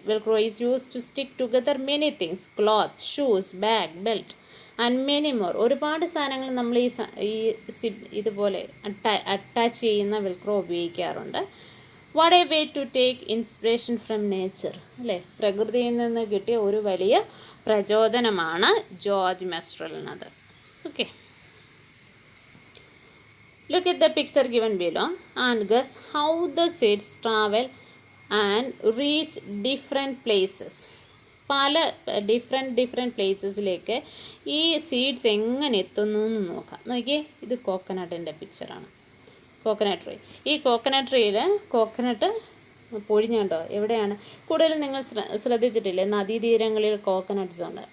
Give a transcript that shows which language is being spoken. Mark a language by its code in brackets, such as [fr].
[en] Velcro is use to stick together many things, cloth, shoes, bag, belt and many more. [ml] ഒരുപാട് സാധനങ്ങൾ നമ്മൾ ഇതുപോലെ attach ചെയ്യുന്ന Velcro ഉപയോഗിക്കാറുണ്ട്. [en] what a way to take inspiration from nature, [ml] അല്ലേ? പ്രകൃതിയിൽ നിന്ന് കിട്ടിയ ഒരു വലിയ പ്രചോദനമാണ് George മെസ്ട്രലിനത്. [en] Okay, look at the picture given below and guess how the seeds travel and reach different places. [ml] പല ഡിഫറെൻറ്റ് പ്ലേസസിലേക്ക് ഈ സീഡ്സ് എങ്ങനെ എത്തുന്നു എന്ന് നോക്കാം. നോക്കിയേ, ഇത് കോക്കനട്ടിൻ്റെ പിക്ചറാണ്. Coconut tree. ഈ കോക്കനട്ട് ട്രീയിൽ കോക്കനട്ട് പൊഴിഞ്ഞുണ്ടോ? എവിടെയാണ് കൂടുതലും നിങ്ങൾ ശ്രദ്ധിച്ചിട്ടില്ലേ? നദീതീരങ്ങളിൽ കോക്കനട്ട്സ് ഉണ്ട്.